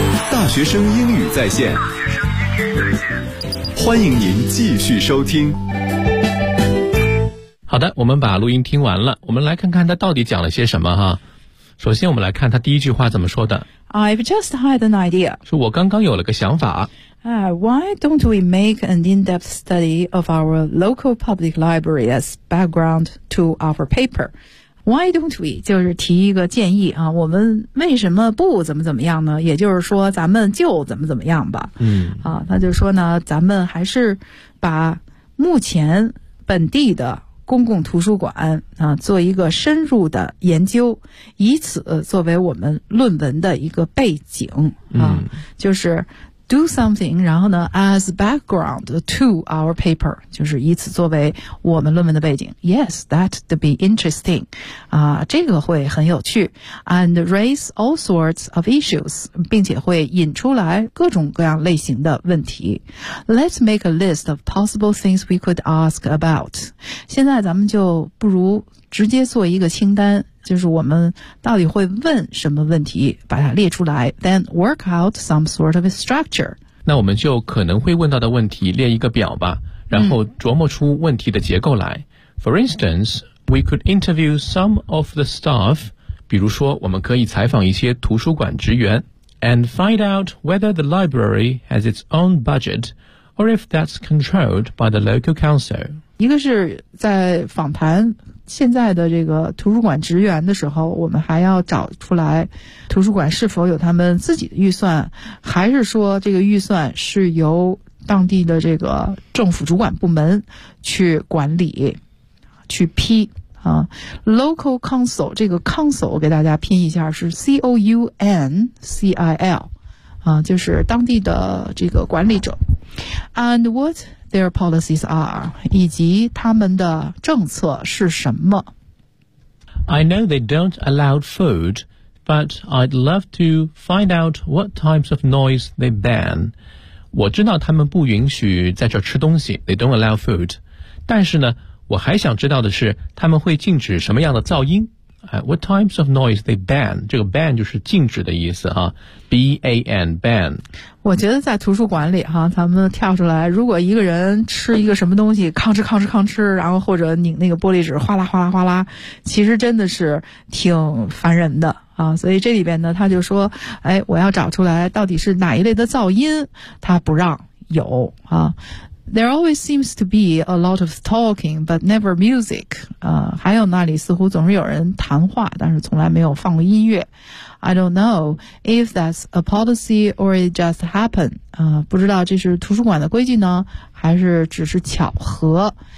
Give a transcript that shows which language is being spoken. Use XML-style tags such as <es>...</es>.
<zh>大学生英语在线，欢迎您继续收听。好的，我们把录音听完了，我们来看看他到底讲了些什么哈。首先我们来看他第一句话怎么说的。</zh> <en>I've just had an idea.</en> <zh>是我刚刚有了个想法。</zh> <en>Why don't we make an in-depth study of our local public library as background to our paper? Why don't we?</en> <zh>就是提一个建议啊，我们为什么不怎么怎么样呢？也就是说咱们就怎么怎么样吧。嗯。啊，那就是说呢，咱们还是把目前本地的公共图书馆啊，做一个深入的研究，以此作为我们论文的一个背景啊，嗯，就是</zh> <en>do something,</en> <zh>然后呢</zh> <en>as background to our paper,</en> <zh>就是以此作为我们论文的背景。</zh> <en>Yes, that'd be interesting.</en> <zh>啊，这个会很有趣。</zh> <en>And raise all sorts of issues,</en> <zh>并且会引出来各种各样类型的问题。</zh> <en>Let's make a list of possible things we could ask about.</en> <zh>现在咱们就不如直接做一个清单，就是我们到底会问什么问题，把它列出来</zh> <en>then work out some sort of a structure.</en> <zh>那我们就可能会问到的问题列一个表吧，然后琢磨出问题的结构来。</zh> <en>For instance, we could interview some of the staff,</en> <zh>比如说我们可以采访一些图书馆职员</zh> <en>and find out whether the library has its own budget or if that's controlled by the local council.</en> <zh>一个是在访谈现在的这个图书馆职员的时候，我们还要找出来图书馆是否有他们自己的预算，还是说这个预算是由当地的这个政府主管部门去管理去批啊。</zh> <en>Local council,</en> <zh>这个 council 给大家拼一下，是 C-O-U-N-C-I-L 啊，就是当地的这个管理者。</zh> <en>And whatTheir policies are,</en> <zh>以及他们的政策是什么。</zh> <en>I know they don't allow food, but I'd love to find out what types of noise they ban.</en> <zh>我知道他们不允许在这吃东西 ,</zh> <en>they don't allow food.</en> <zh>但是呢，我还想知道的是他们会禁止什么样的噪音。</zh> <en>What types of noise they ban?</en> <zh>这个 ban 就是禁止的意思哈。</zh> <en>B-A-N, ban.</en> <zh>我觉得在图书馆里哈，咱们跳出来，如果一个人吃一个什么东西，吭哧吭哧吭哧，然后或者拧那个玻璃纸，哗啦哗啦哗啦，其实真的是挺烦人的啊。所以这里边呢，他就说，哎，我要找出来到底是哪一类的噪音，他不让有啊。</zh> <en>There always seems to be a lot of talking, but never music.</en> <zh>还有那里似乎总是有人谈话，但是从来没有放过音乐。</zh> <en>I don't know if that's a policy or it just happened.</en> <zh>不知道这是图书馆的规矩呢，还是只是巧合。</zh>